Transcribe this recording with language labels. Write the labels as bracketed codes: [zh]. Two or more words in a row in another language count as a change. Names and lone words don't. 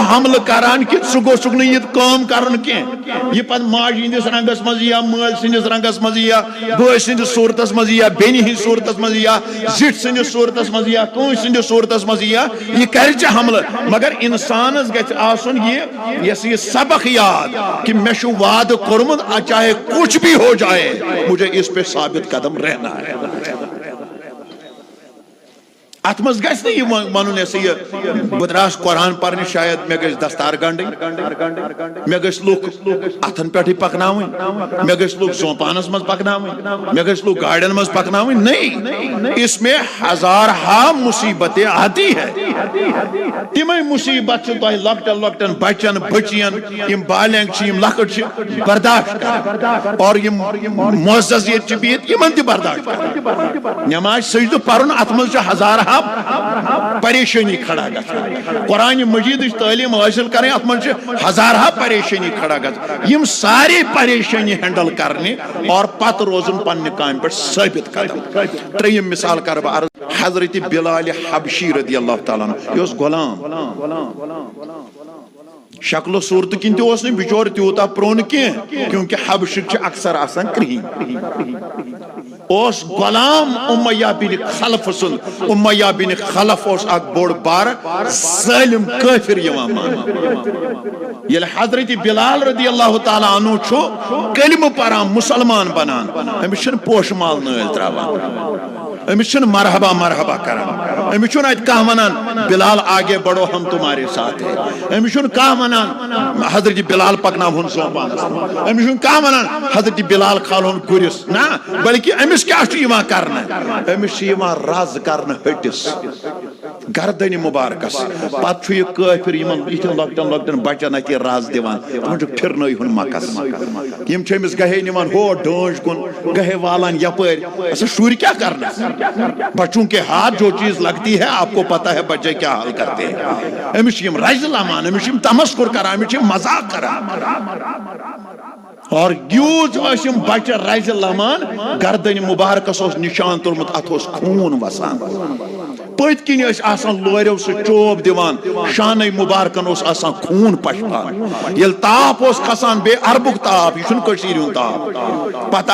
[ks] حملہٕ کران کہ ژٕ گوٚژھُکھ نہٕ یہِ کٲم کرُن کینٛہہ یہ پتہٕ ماجہِ ہٕنٛدِس رنگس منٛز یا مٲلۍ سٕنٛدِس رنگس منٛز یا بٲے سٕنٛدِس صوٗرتس منٛز یا بیٚنہِ ہٕنٛدِس صوٗرتس منٛز یا زِٹھۍ سٕنٛدِس صوٗرتس منٛز یا کٲنٛسہِ سٕنٛدِس صوٗرتس منٛز یہ کرِ ژےٚ حملہٕ مگر انسانس گژھِ آسُن یہ سبق یاد کہ مےٚ چھُ وعدٕ کوٚرمُت [ur] چاہے کچھ بھی ہو جائے مجھے اس پہ ثابت قدم رہنا ہے [ks] ات مز گژھِ نہٕ یہِ ونُن ایسے یہ بہٕ دراس قرآن پرنہِ شاید مےٚ گژھِ دستار گنڈٕنۍ مےٚ گژھِ لُکھ اتھن پٮ۪ٹھٕے پکناوٕنۍ مےٚ گژھِ لُکھ زوپانس منٛز پکناوٕنۍ مےٚ گژھِ لُکھ گاڑٮ۪ن منٛز پکناوٕنۍ [ur] نہیں اس میں ہزارہا مصیبتیں آتی ہے [ks] تمے مصیبت چھِ تۄہہِ لۄکٹٮ۪ن لۄکٹٮ۪ن بچن بچین یم بالینگ چھِ یم لۄکٕٹۍ چھِ برداشت کران اور یم معزز ییٚتہِ چھِ بِہِتھ یِمن تہِ برداشت کران نماز سجدٕ پرُن اتھ منٛز چھِ ہزارہا پریشانی کھڑا گژھان قرآن مجید [ur] تعلیم حاصل کریں [ks] ات من ہزارہا پریشانی کھڑا گژھان یم ساری پریشانی [ur] ہینڈل کرنے اور [ks] پت روزن پنہ کام پہ ثابت قدم تریم مثال کر بہ عرض حضرت بلال حبشی رضی اللہ تعالیٰ عنہ یہ غلام شکل و صورت کن تس نا بچور تیوتا پرون کی کیونکہ حبشک اکثر آسان کرہین اس غلام امیہ بن خلف سن امیہ بن خلف اس اک بوڑ بار ظالم کافر یوان مان یل حضرت بلال رضی اللہ تعالی عنہ چھو کلمہ پران مسلمان بنان امس چھن پوش مال نٲلۍ تراوان امس چھن مرحبا مرحبا کران امس چھن ات کانٛہہ ونان بلال [ur] آگے بڑھو ہم تمہارے ساتھ ہیں [ks] امس چھن کانٛہہ ونان حضرت بلال پکناوہن زوپانس امس چھن کانٛہہ ونان حضرت بلال کھالہن گُرس نا بلکہ امس کیا چھُ یوان کرنہٕ امس چھُ یوان رز کرنہٕ ہٹس گردن مبارکس پتہ چھُ یہ کافر یمن یتھن لۄکٹن لۄکٹن بچن اتھ رز دِوان تمن چھُ پھرنٲیہُن مکس یم چھِ أمِس گہے نِوان ہو ڈٲنٛج کُن گہے والان یپٲرۍ اچھا شُرۍ [ur] کیا کرنا بچوں کے ہاتھ جو چیز لگتی ہے آپ کو پتا ہے بچے کیا حال کرتے ہیں [ks] امس یم رز لامان امس یم تمسخر کران امس یم مذاق کران اور یوز ٲسۍ بچہ رز لامان گردن مبارکس اوس نشان تُلمُت اتھ اوس خوٗن وسان پٔتۍ کِنۍ ٲسۍ آسان لوریو سۭتۍ چوب دِوان شانٕے مبارکن اوس آسان خوٗن پشپان ییٚلہِ تاپھ اوس کھسان بیٚیہِ عربُک تاپھ یہِ چھُنہٕ کٔشیٖرِ ہُنٛد تاپھ پتہٕ